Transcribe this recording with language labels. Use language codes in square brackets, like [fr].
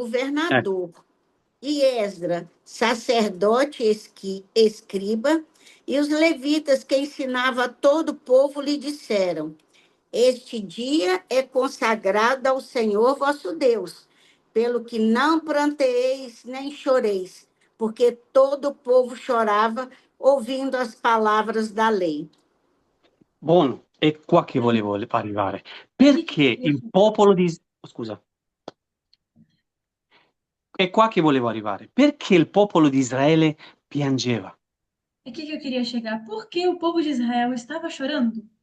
[pt] governador, e Esdra, sacerdote escriba, e os levitas que ensinava a todo o povo lhe disseram: Este dia é consagrado ao Senhor vosso Deus, pelo que não pranteeis nem choreis, porque todo o povo chorava ouvindo as palavras da lei. [it] Buono, è qua che volevo arrivare. [pt] Aqui que [it] Perché [pt] eu queria [it] il popolo di... Scusa. È qua che volevo arrivare. Perché il popolo di Israele piangeva? [pt] Aqui que eu queria chegar. Por que o povo de Israel estava chorando?